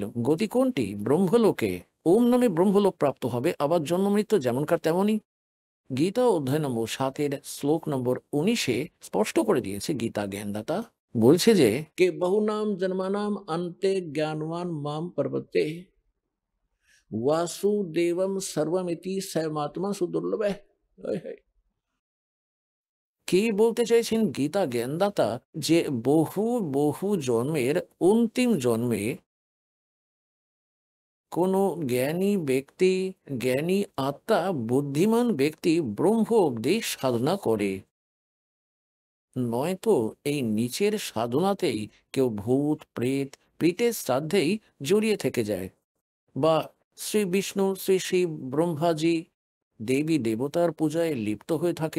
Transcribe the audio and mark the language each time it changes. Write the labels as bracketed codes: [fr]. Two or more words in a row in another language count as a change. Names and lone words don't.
[bn] গতি কোনটি? ব্রহ্মলোকে। ওম নামে ব্রহ্মলোক প্রাপ্ত হবে, আবার জন্ম মৃত্যু যেমনকার তেমনই। গীতা অধ্যায় নম্বর 7-এর শ্লোক নম্বর 19-এ স্পষ্ট করে দিয়েছে গীতা জ্ঞানদাতা, বলছে যে কে [sa] বহুনাম জন্মানাম অন্তে জ্ঞানবান মাম পর্বতে वासुदेवम सर्वमिति सैमात्मा सुदुर्लभ। [bn] কি বলতে চাইছেন গীতা জ্ঞানদাতা? যে বহু বহু জন্মের অন্তিম জন্মে কোনো জ্ঞানী ব্যক্তি, জ্ঞানী আত্মা, বুদ্ধিমান ব্যক্তি ব্রহ্ম অব্দি সাধনা করে, নয়তো এই নিচের সাধনাতেই কেউ ভূত প্রেত প্রীতের শ্রাদ্ধেই জড়িয়ে থেকে যায়, বা শ্রী বিষ্ণু, শ্রী শিব, ব্রহ্মাজি, দেবী দেবতার পূজায় লিপ্ত হয়ে থাকে।